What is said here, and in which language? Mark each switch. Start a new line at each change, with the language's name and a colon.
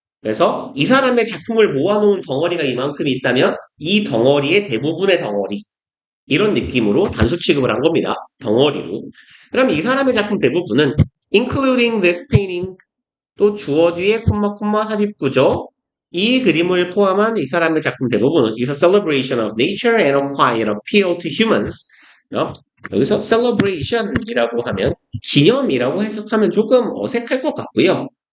Korean: 그래서 이 사람의 작품을 모아놓은 덩어리가 이만큼 있다면 이 덩어리의 대부분의 덩어리. 이런 느낌으로 단수 취급을 한 겁니다. 덩어리로. 그럼 이 사람의 작품 대부분은
English: including this painting
Korean: 또 주어 뒤에 콤마 삽입구죠. 이 그림을 포함한 이 사람의 작품 대부분은
English: is a celebration of nature and a quiet appeal to humans.
Korean: 여기서 celebration이라고 하면 기념이라고 해석하면 조금 어색할 것 같고요.